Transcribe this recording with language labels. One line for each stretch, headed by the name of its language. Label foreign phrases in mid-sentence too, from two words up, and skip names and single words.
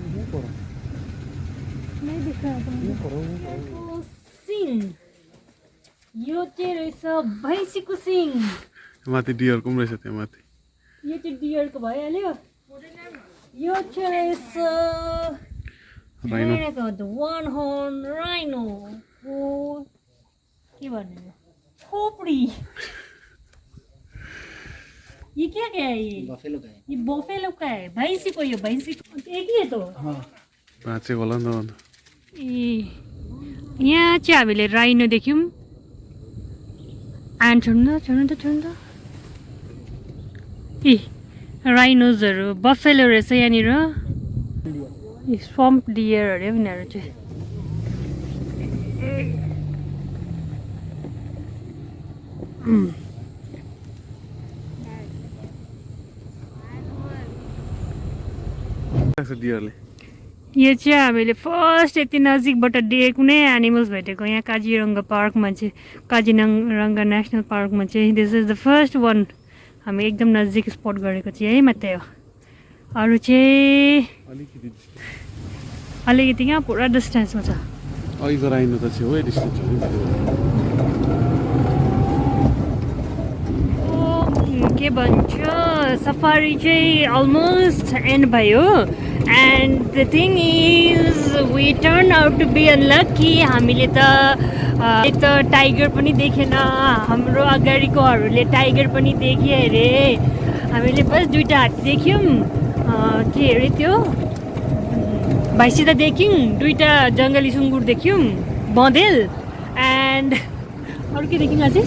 Nepali: यो चाहिँ रहेछ भैँसीको सिङ। माथि डियरको पनि रहेछ त्यहाँ माथि। यो चाहिँ डियरको भइहाल्यो। यो चाहिँ रहेछ
English: one horn rhino
Nepali: हो, के भन्ने खोपडी।
Hindi: ये क्या क्या है? ये बफेलो का है। ये बफेलो का है, भैंसी को, ये भैंसी एक ही है तो।
Nepali: बाँचेको होला नि त। ए यहाँ चाहिँ हामीले राइनो देख्यौँ। छोड्नु त ए राइनोजहरू बफेलो रहेछ यहाँनिर। स्वम्प डियर अरे यिनीहरू चाहिँ। डियरले यो चाहिँ हामीले फर्स्ट यति नजिकबाट कुनै एनिमल्स भेटेको यहाँ काजिरङ्गा पार्कमा चाहिँ, काजिरङ्गा नेसनल पार्कमा चाहिँ।
English: this is the first one
Nepali: हामी एकदम नजिक स्पट गरेको चाहिँ यही मात्रै हो। अरू चाहिँ अलिकति यहाँ पुरा डिस्टेन्समा छ। अघिको राइनो त छेउ है डिस्टेन्स हो। के भन्छ सफारी चाहिँ
English: almost end
Nepali: भयो।
English: and the thing is we turn out to be unlucky.
Nepali: हामीले त टाइगर पनि देखेन, हाम्रो अगाडिकोहरूले टाइगर पनि देखे अरे। हामीले बस दुईवटा हात्ती देख्यौँ, के अरे त्यो भैँसी त देख्यौँ, दुईवटा जङ्गली सुँगुर देख्यौँ, बँदेल एन्ड अरू के देख्यौँ अझै?